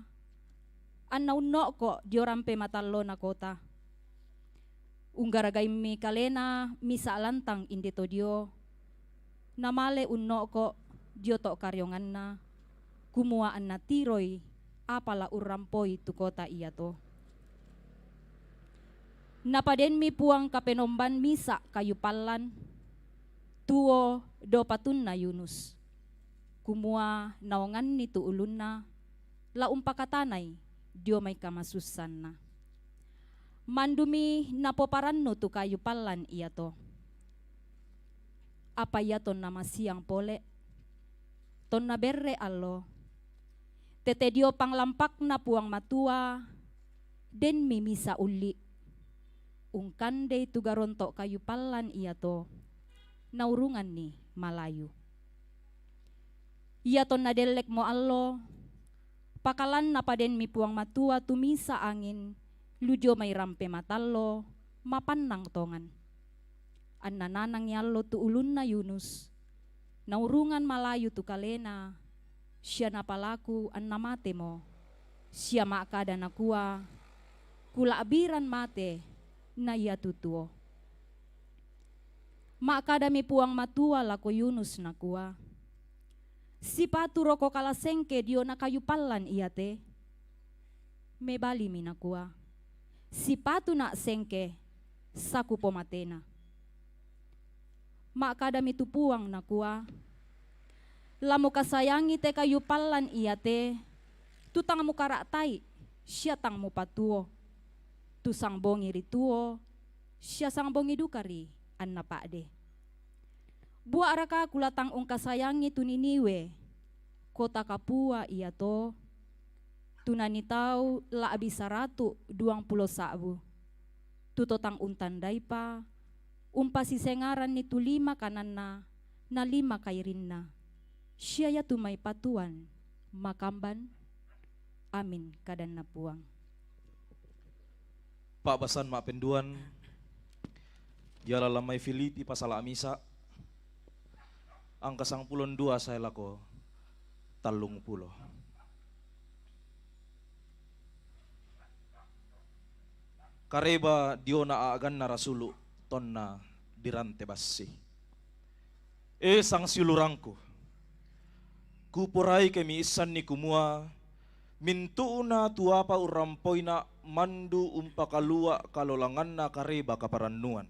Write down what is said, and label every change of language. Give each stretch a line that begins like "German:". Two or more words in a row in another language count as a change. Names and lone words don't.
Toraja-Sa'dan: Anau no ko diorampe matalo na kota. Unggaragai mi kalena misa lantang indito dio. Namale unno ko dio tok karyongan na. Kumuaan na tiroy apala urampoi tu kota iya to. Napaden mi puang kapenomban misa kayu palan. Tuo do patun na Yunus. Kumua naongan ni tu ulun na. La umpakatanay dio may kamasusan na. mandumi napoparanno tu kayu palan iya to. Apa iya ton nama siang pole, ton na berre allo, tete dio panglampak na puang matua, den mimisa uli, ungkande tu garonto kayu palan iya to, naurungan ni Malayu. Iya ton na delek mo allo, pakalan na paden mi puang matua tumisa angin, lujo may rampe matallo, mapannang tongan. An nananang yallo tu ulun na Yunus, naurungan Malayu tu kalena, siya napalaku an namate mo, siya maakada na kuwa, kula abiran mate na iya tutuo. Maakada mi puang matua lako Yunus na kuwa, si paturo ko kalasengke dio na kayu palan iya te, mebali mi na kuwa, si patu na sengke, saku pomatena. Maakada mi tupuang na kuwa, lamo kasayangi te kayu palan iya te, tutang mo karatai, siya tang mo patuo, tu sang bongi rituo, siya sang bongi dukari, an napade. Bua araka kulatang ong kasayangi tu Niniwe, kota Kapua iya to, tunanitaw laabi 120 sabu, tutotang untandai pa, umpasi sengaran ni tu 5 kanan na 5 kairin na, siya ya tumay patuan, makamban, amin kadan na puang. Pak Basan Mapenduan, Yala lamay Filipi pasal amisa, angka 12 saya lako 30. Kareba diona aagan na rasulu tonna dirante bassi. Sang silurangku, kupurai kemi isan ni kumua, mintuuna tuapa urampoina mandu umpakalua kalolangan na kareba kaparannuan.